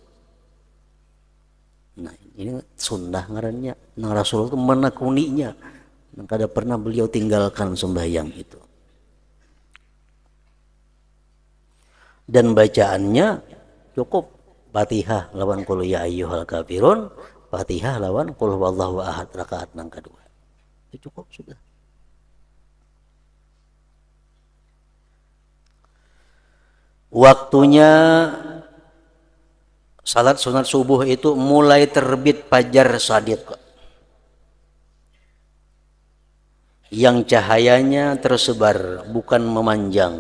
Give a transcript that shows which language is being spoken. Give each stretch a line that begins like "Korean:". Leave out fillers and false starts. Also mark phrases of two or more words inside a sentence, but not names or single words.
Banjar: Nah, ini sunnah ngarannya. Nang Rasulullah itu menekuninya. Nang kada pernah beliau tinggalkan sembahyang itu. Dan bacaannya cukup Fatihah lawan
Arabic: qul ya ayyuhal kafirun,
Banjar: Fatihah lawan
Arabic: qul huwallahu ahad
Banjar: rakaat nang kedua. Itu cukup sudah.
Indonesian: Waktunya salat sunat subuh itu mulai terbit
Arabic: fajar shadiq
Indonesian: yang cahayanya tersebar, bukan memanjang.